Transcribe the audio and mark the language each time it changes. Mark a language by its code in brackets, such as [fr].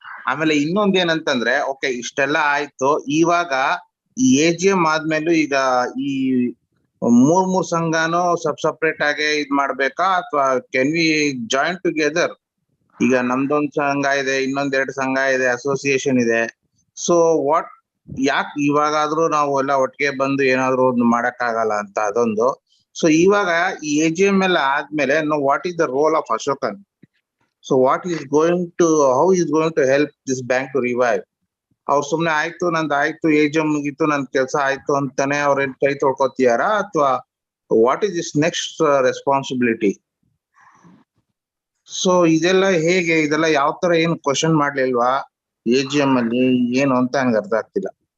[kn] ಆಮೇಲೆ ಇನ್ನೊಂದೇನಂತಂದ್ರೆ ಓಕೆ ಇಷ್ಟೆಲ್ಲ ಆಯ್ತು, ಇವಾಗ ಈ AGM ಆದ್ಮೇಲೂ ಈಗ ಈ ಮೂರ್ ಸಂಘನೂ ಸಪ್ರೇಟ್ ಆಗಿ ಇದ್ ಮಾಡ್ಬೇಕಾ, ಅಥವಾ [en] Can we join together? [kn] ಈಗ ನಮ್ದೊಂದ್ ಸಂಘ ಇದೆ, ಇನ್ನೊಂದೆರಡು ಸಂಘ ಇದೆ, ಅಸೋಸಿಯೇಷನ್ ಇದೆ. ಸೊ ಯಾಕೆ ಇವಾಗಾದ್ರೂ ನಾವು ಎಲ್ಲ ಒಟ್ಟಿಗೆ ಬಂದು ಏನಾದ್ರು ಒಂದು ಮಾಡಕ್ ಆಗಲ್ಲ ಅಂತ, ಅದೊಂದು. ಸೊ ಇವಾಗ ಈ AGM ಎಲ್ಲ ಆದ್ಮೇಲೆ [en] What is the role of Ashokan? So what is going to, how is going to help this bank to revive? [kn] ಅವ್ರು ಸುಮ್ನೆ ಆಯ್ತು ನಂದಾಯ್ತು AGM ಮುಗೀತು ನನ್ ಕೆಲಸ ಆಯ್ತು ಅಂತಾನೆ ಅವ್ರೇನ್ ಕೈ ತೊಳ್ಕೊತಿಯಾರಾ, ಅಥವಾ [en] What is this next responsibility? [kn] So ಇದೆಲ್ಲ ಹೇಗೆ, ಇದೆಲ್ಲ ಯಾವ ತರ ಏನು ಕ್ವಶನ್ ಮಾಡ್ಲಿಲ್ವಾ AGM ಅಲ್ಲಿ ಏನು ಅಂತ ನನ್ಗೆ ಅರ್ಥ ಆಗ್ತಿಲ್ಲ.